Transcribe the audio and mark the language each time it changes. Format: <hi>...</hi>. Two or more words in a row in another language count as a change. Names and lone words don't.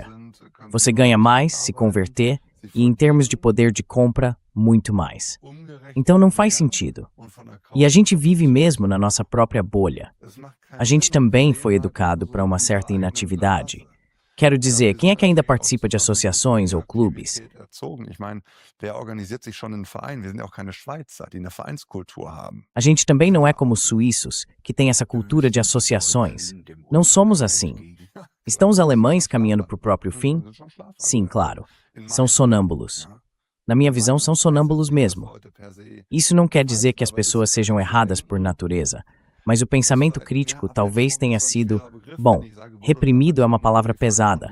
<pt>Você ganha mais, se converter, e em termos de poder de compra, muito mais. Então não faz sentido. E a gente vive mesmo na nossa própria bolha. A gente também foi educado para uma certa inatividade. Quero dizer, quem é que ainda participa de associações ou clubes?</pt> <de>Ich meine, wer organisiert sich schon in Vereinen? Wir sind ja auch keine Schweizer, die eine Vereinskultur haben.</de> <pt>A gente também não é como os suíços, que tem essa cultura de associações. Não somos assim. Estão os alemães caminhando para o próprio fim? Sim, claro. São sonâmbulos. Na minha visão, são sonâmbulos mesmo. Isso não quer dizer que as pessoas sejam erradas por natureza, mas o pensamento crítico talvez tenha sido, bom, reprimido é uma palavra pesada.</pt>